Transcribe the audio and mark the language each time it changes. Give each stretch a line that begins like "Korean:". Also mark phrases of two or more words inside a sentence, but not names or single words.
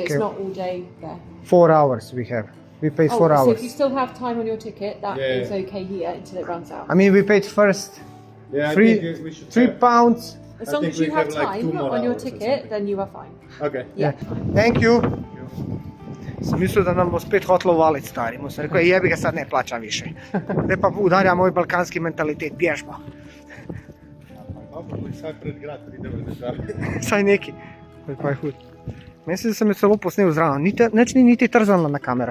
English: it's not all day there. 4 hours we have. We paid 4 So hours. if you still have time on your ticket, that Yeah. is okay here until it runs out. I mean, we paid first Yeah, I Free, think we should 3 have- pounds. As I long think as you we have have like 2 time more on your hours or ticket, something. then you are fine. Okay. Yeah. Thank you.
Slovenian: Sem mislil, da nam bo spet hotel uvaliti stari. Mu sem rekel,
Croatian: jebi ga, sad ne plačam više.
Slovenian: Zdaj pa udarja moj balkanski mentalitet, bježba. Dobro, vsaj pred grad pride v državi. Saj neki. Pa je hud. Mislim, da sem jo celo posnel zraven. Nič ni niti trzala na kamero.